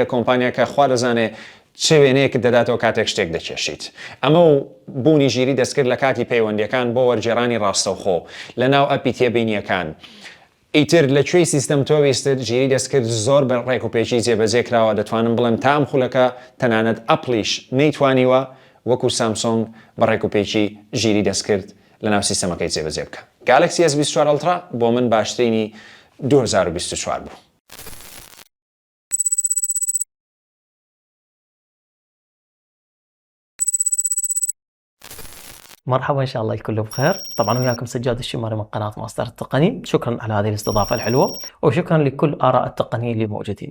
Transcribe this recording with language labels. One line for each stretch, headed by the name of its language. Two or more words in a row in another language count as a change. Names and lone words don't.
Central Kurdish: کۆمپانیاکە خوا دەزانێ چه وێنەیەکت دەداتەوە کاتێک شتێک دەچێشیت ئەمە و بوونی ژیری دەستکرد لە کاتی پەیوەندیەکان بۆ وەرجێڕانی ڕاستەوخۆ لە ناو ئەپی تێبینیەکان ئیتر لەکوێی سیستەم تۆ ویستت ژیری دەستکرد زۆر بە ڕێک و پێچی جێبەجێ کراوە دەتوانم بڵێم تام خولەکە تەنانەت ئەپلیش نەیتوانیوە وەکو سامسۆنگ بە ڕێک و پێچی ژیری دەستکرد لە ناو سیستەمەکەی جێبەجێ بکە گالکسی S24 ئەلترا بۆ من باشترینی 2024 بوو
Arabic: مرحبا ان شاء الله الكل بخير. طبعا وياكم سجاد الشماري من قناه ماستر التقني. شكرا على هذه الاستضافه الحلوه وشكرا لكل اراء التقنيين اللي موجودين.